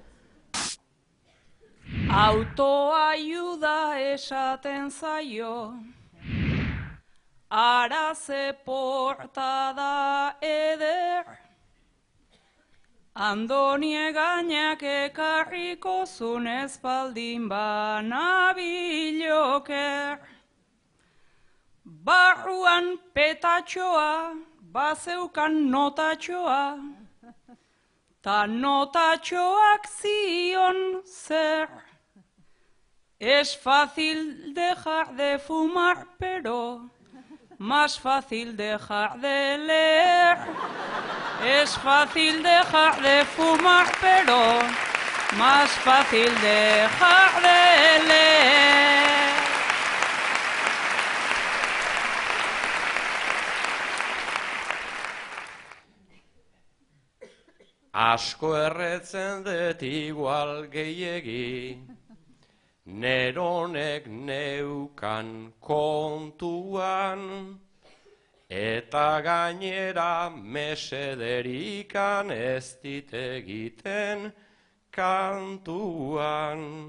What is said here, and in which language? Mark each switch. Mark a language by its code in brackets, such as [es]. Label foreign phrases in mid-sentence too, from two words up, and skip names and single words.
[eu] Autoayuda esaten zaio, araze portada eder, Andonie gainak ekarriko zun espaldin banabiloker. Barruan petatxoa, bazeukan notatxoa, ta notatxoak zion zer. [es] Es fácil dejar de fumar, pero más fácil dejar de leer. Es fácil dejar de fumar, pero más fácil dejar de leer. [eu] Asko erretzen dut igual gehiegi, neronek neukan kontuan, eta gainera mesederikan ez dit egiten kantuan.